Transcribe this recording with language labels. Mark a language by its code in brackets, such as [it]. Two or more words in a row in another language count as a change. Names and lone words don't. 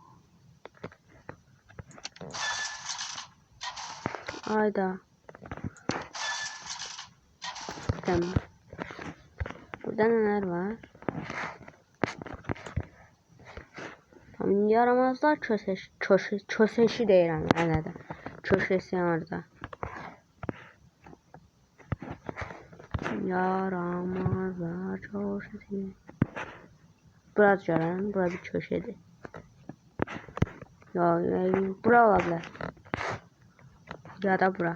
[tr] Ayda. Tamam. Burada neler var? Tamam, yaramazlar köşesi [az] deyirəm hələ də. [tr] Köşesi orada. Yaramazlar köşesi. Biraz görən, bura bir köşedir. [az] Bura ola bilər. Ya da bura.